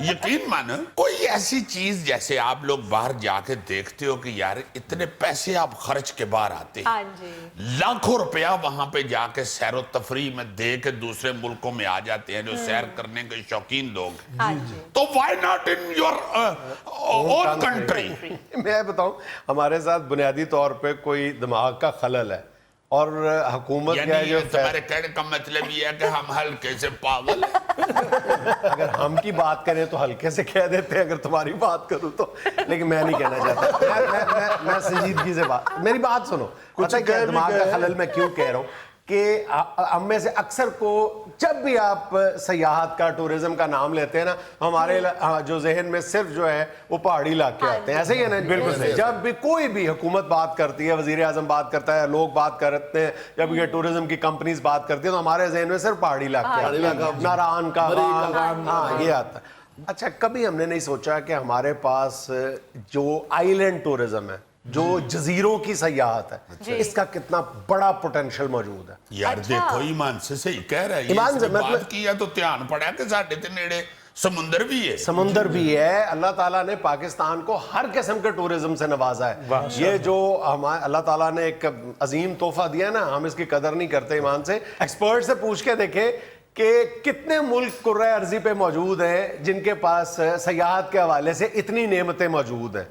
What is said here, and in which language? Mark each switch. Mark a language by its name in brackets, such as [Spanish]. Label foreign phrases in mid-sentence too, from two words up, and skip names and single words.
[Urdu] یقین مانو کوئی ایسی چیز جیسے آپ لوگ باہر جا کے دیکھتے ہو کہ یار اتنے پیسے آپ خرچ کے باہر آتے ہیں، لاکھوں روپیہ وہاں پہ جا کے سیر و تفریح میں دے کے دوسرے ملکوں میں آ جاتے ہیں جو سیر کرنے کے شوقین لوگ، تو [English] why not in your own country? [Urdu] میں بتاؤں، ہمارے ساتھ بنیادی طور پہ کوئی دماغ کا خلل ہے اور حکومت کیا ہے جو تمہارے کہنے کا مطلب یہ ہے کہ ہم ہلکے سے پاگل ہیں. اگر ہم کی بات کریں تو ہلکے سے کہہ دیتے ہیں، اگر تمہاری بات کروں تو، لیکن میں نہیں کہنا چاہتا. میں سنجیدگی سے بات، میری بات سنو. پتا ہے کیا دماغ کا خلل میں کیوں کہہ رہا ہوں کہ ہم میں سے اکثر کو جب بھی آپ سیاحت کا ٹورزم کا نام لیتے ہیں نا ہمارے جو ذہن میں صرف جو ہے وہ پہاڑی علاقے آتے ہیں. ایسے ہی ہے نا؟ بالکل صحیح. جب بھی کوئی بھی حکومت بات کرتی ہے, وزیر اعظم بات کرتا ہے, لوگ بات کرتے ہیں, جب یہ ٹورزم کی کمپنیز بات کرتی ہیں تو ہمارے ذہن میں صرف پہاڑی علاقے, ناران کا, ہاں یہ آتا ہے. اچھا کبھی ہم نے نہیں سوچا کہ ہمارے پاس جو آئی لینڈ ٹورزم ہے, جو جزیروں کی سیاحت ہے, اس کا کتنا بڑا پوٹینشل موجود ہے؟ یار دیکھو ایمان سے صحیح کہہ رہا ہے, ایمان سے بات کیا تو دھیان پڑا کہ [Punjabi] ساڈے تے نیڑے [Urdu] سمندر بھی ہے. سمندر بھی ہے. اللہ تعالیٰ نے پاکستان کو ہر قسم کے ٹورزم سے نوازا ہے. یہ جو اللہ تعالیٰ نے ایک عظیم تحفہ دیا ہے نا, ہم اس کی قدر نہیں کرتے. ایمان سے ایکسپرٹ سے پوچھ کے دیکھیں کہ کتنے ملک کرۂ ارضی پہ موجود ہیں جن کے پاس سیاحت کے حوالے سے اتنی نعمتیں موجود ہیں.